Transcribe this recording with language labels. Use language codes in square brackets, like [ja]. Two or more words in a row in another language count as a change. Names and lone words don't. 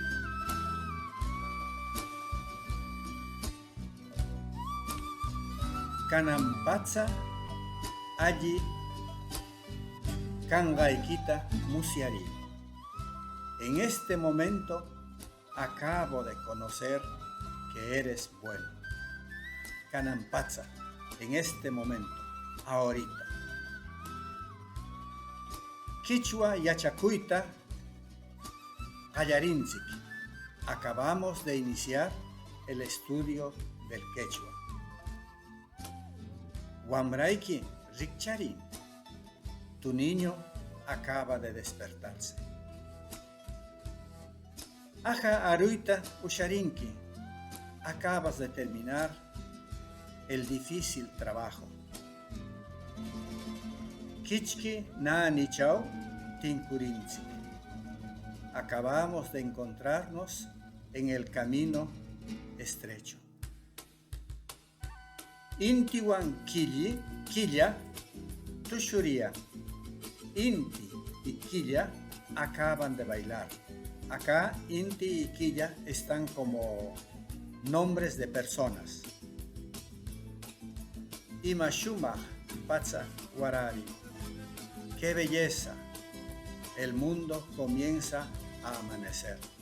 [qu] Kanampatsa allí kangaikita musiari. [es] En este momento acabo de conocer que eres bueno. Kanampatsa, en este momento, ahorita. [qu] Quichua yachakuyta qallarinchik. [es] Acabamos de iniciar el estudio del quechua. [qu] Wamraiki rikchari, [es] tu niño acaba de despertarse. [qu] Aja aruita usharinki, [es] acabas de terminar el difícil trabajo. [qu] Kichki na nichao tinkurinchik. [es] Acabamos de encontrarnos en el camino estrecho. [qu] Intiwan quilla, tushuria. [es] Inti y quilla acaban de bailar. Acá Inti y quilla están como nombres de personas. [qu] Imashumah patsa warari. [es] ¡Qué belleza! El mundo comienza a amanecer.